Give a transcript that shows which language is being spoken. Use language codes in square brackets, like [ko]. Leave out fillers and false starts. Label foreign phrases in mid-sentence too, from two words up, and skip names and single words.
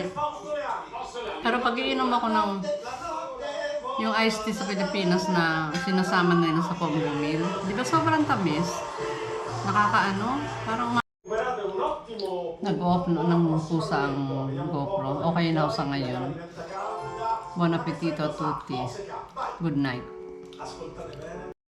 [tl] Pero pag iinom ako ng yung [en] iced tea [tl] sa Pilipinas na sinasama na yun sa [en] combo meal, [tl] di ba sobrang tamis? Nakakaano? Parang nag-off ng pusa ang GoPro. Okay na ako sa ngayon. [it] Buon appetito a tutti. [en] Good night. [it] Ascoltate bene.